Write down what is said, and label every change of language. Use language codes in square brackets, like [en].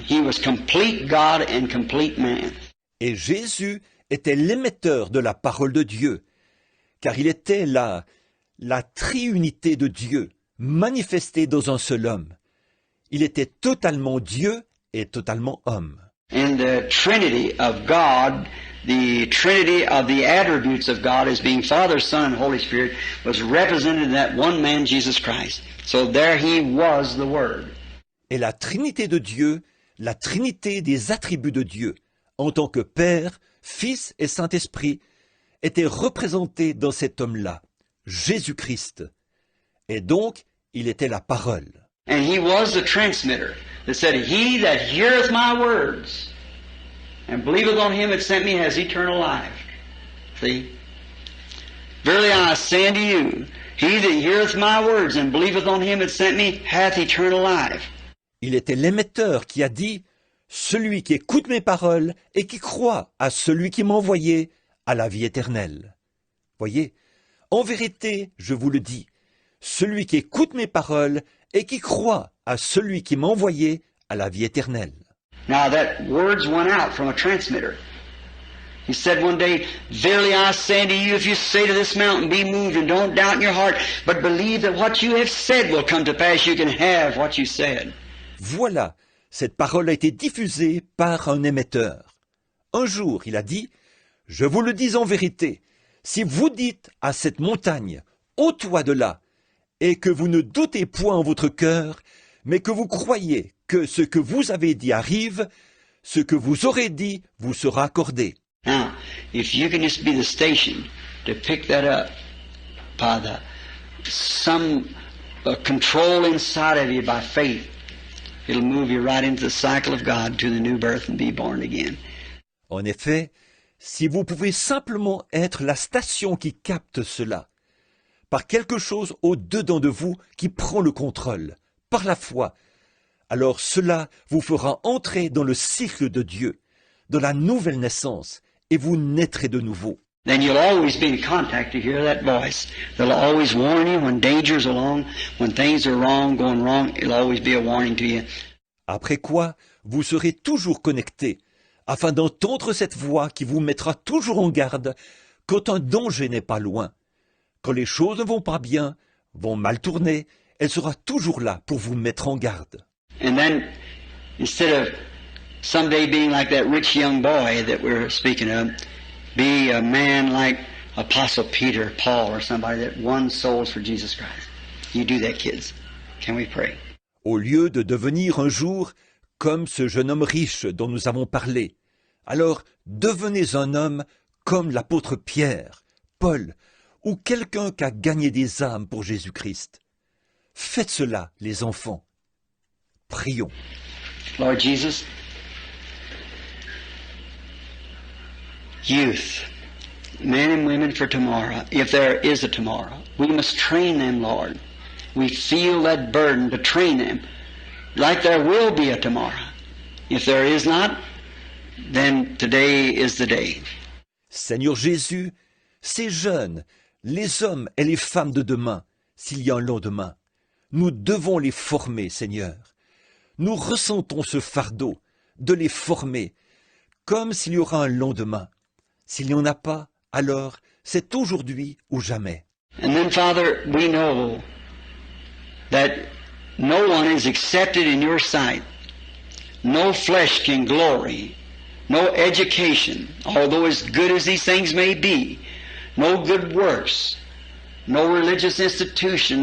[en] He was complete God and complete man. [fr] Et Jésus était l'émetteur de la parole de Dieu, car il était la triunité de Dieu, manifestée dans un seul homme. Il était totalement Dieu et totalement homme. [en] And the Trinity of God, the Trinity of the attributes of God as being Father, Son, and Holy Spirit was represented in that one man, Jesus Christ. So there he was the Word. [fr] Et la Trinité de Dieu, la Trinité des attributs de Dieu, en tant que Père, Fils et Saint-Esprit, était représentée dans cet homme-là, Jésus-Christ. Et donc, il était la parole. [en] And he was the transmitter that said, He that heareth my words and believeth on him that sent me has eternal life. See? Verily I say unto you, he that heareth my words and believeth on him that sent me hath eternal life. [fr] Il était l'émetteur qui a dit « Celui qui écoute mes paroles et qui croit à celui qui m'a envoyé a la vie éternelle. » Voyez, en vérité, je vous le dis, celui qui écoute mes paroles et qui croit à celui qui m'a envoyé a la vie éternelle. [en] Now that words went out from a transmitter. He said one day, Verily I say unto you, if you say to this mountain, be moved, and don't doubt in your heart, but believe that what you have said will come to pass, you can have what you said. [fr] Voilà, cette parole a été diffusée par un émetteur. Un jour, il a dit, « Je vous le dis en vérité, si vous dites à cette montagne, ôte-toi de là, et que vous ne doutez point en votre cœur, mais que vous croyez que ce que vous avez dit arrive, ce que vous aurez dit vous sera accordé. » [en] Now, if you can just be the station to pick that up by some control inside of you by faith, it'll move you right into the cycle of God to the new birth and be born again. [fr] En effet, si vous pouvez simplement être la station qui capte cela, par quelque chose au-dedans de vous qui prend le contrôle, par la foi, alors cela vous fera entrer dans le cycle de Dieu, dans la nouvelle naissance, et vous naîtrez de nouveau. [en] Then you'll always be in contact to hear that voice. They'll always warn you when danger's along, when things are wrong, going wrong, it'll always be a warning to you. [fr] Après quoi, vous serez toujours connectés, afin d'entendre cette voix qui vous mettra toujours en garde quand un danger n'est pas loin. Quand les choses ne vont pas bien, vont mal tourner, elle sera toujours là pour vous mettre en garde. [en] And then, instead of someday being like that rich young boy that we're speaking of, be a man like Apostle Peter, Paul, or somebody that won souls for Jesus Christ. You do that, kids. Can we pray? [fr] Au lieu de devenir un jour comme ce jeune homme riche dont nous avons parlé, alors devenez un homme comme l'apôtre Pierre, Paul, ou quelqu'un qui a gagné des âmes pour Jésus-Christ. Faites cela, les enfants. Prions. [en] Lord Jesus, youth, men and women for tomorrow, if there is a tomorrow, we must train them, Lord. We feel that burden to train them, like there will be a tomorrow. If there is not, then today is the day. [fr] Seigneur Jésus, ces jeunes, les hommes et les femmes de demain, s'il y a un lendemain, nous devons les former, Seigneur. Nous ressentons ce fardeau de les former, comme s'il y aura un lendemain. S'il n'y en a pas, alors c'est aujourd'hui ou jamais. [en] And then, Father, we know that no one is accepted in your sight. No flesh can glory. No education, although as good as these things may be. No good works. No religious institution.